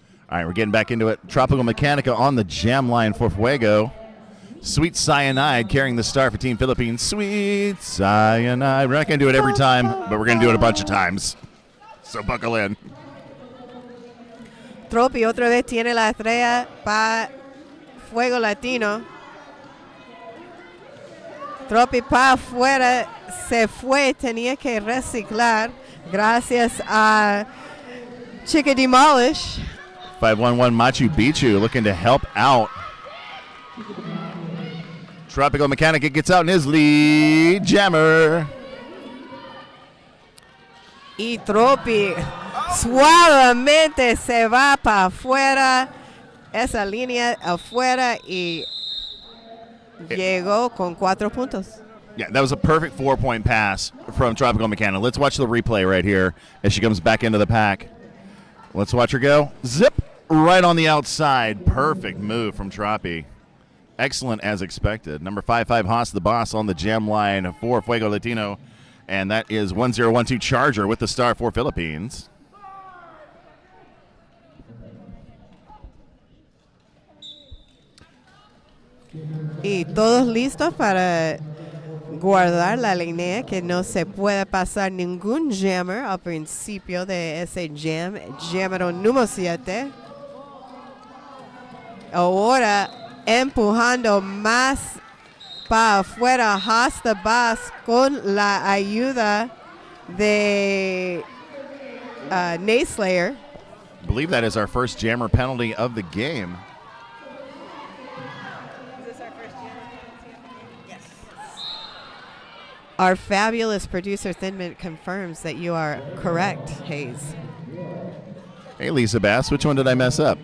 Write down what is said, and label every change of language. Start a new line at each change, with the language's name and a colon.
English: All right, we're getting back into it. Tropical Mechanica on the jam line for Fuego. Sweet Cyanide carrying the star for Team Philippines. Sweet Cyanide. We're not going to do it every time, but we're going to do it a bunch of times. So buckle in.
Spanish: Tropi otra vez tiene la estrella para Fuego Latino. Tropi para afuera se fue, tenía que reciclar gracias a Chica Demolish.
English: 5-1-1 Machu Picchu looking to help out. Tropical Mechanica gets out in his lead jammer.
Spanish: Y Tropi suavemente se va para afuera, esa línea afuera y llegó con 4 puntos.
English: Yeah, that was a perfect 4-point pass from Tropical Mechanica. Let's watch the replay right here as she comes back into the pack. Let's watch her go. Zip right on the outside. Perfect move from Tropi. Excellent as expected. Number 5-5 Haas the Boss on the jam line for Fuego Latino. And that is 1012 Charger with the star for Philippines.
Spanish: Y todos listos para guardar la línea, que no se puede pasar ningún jammer al principio de ese jam, jammer número 7. Ahora empujando más para afuera hasta Bass con la ayuda de Nayslayer.
English: I believe that is our first jammer penalty of the game. Our fabulous producer Thinman confirms that you are correct, Hayes. Hey, Lisa Bass, which one did I mess up?